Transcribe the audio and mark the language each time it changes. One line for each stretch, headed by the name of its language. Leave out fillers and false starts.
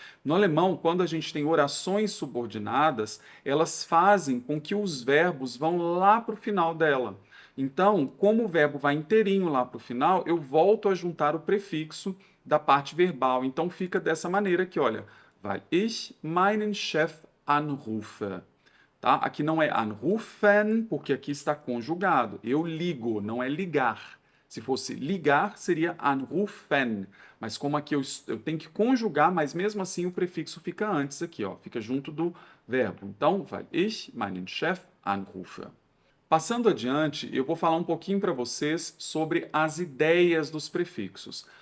Portuguese: No alemão, quando a gente tem orações subordinadas, elas fazem com que os verbos vão lá para o final dela. Então, como o verbo vai inteirinho lá para o final, eu volto a juntar o prefixo da parte verbal. Então, fica dessa maneira aqui, olha.
German: Weil ich meinen Chef anrufe.
Portuguese: Tá? Aqui não é anrufen, porque aqui está conjugado. Eu ligo, não é ligar. Se fosse ligar, seria anrufen. Mas como aqui eu tenho que conjugar, mas mesmo assim o prefixo fica antes aqui, ó, fica junto do verbo. Então,
German: weil ich meinen Chef anrufe.
Portuguese: Passando adiante, eu vou falar um pouquinho para vocês sobre as ideias dos prefixos.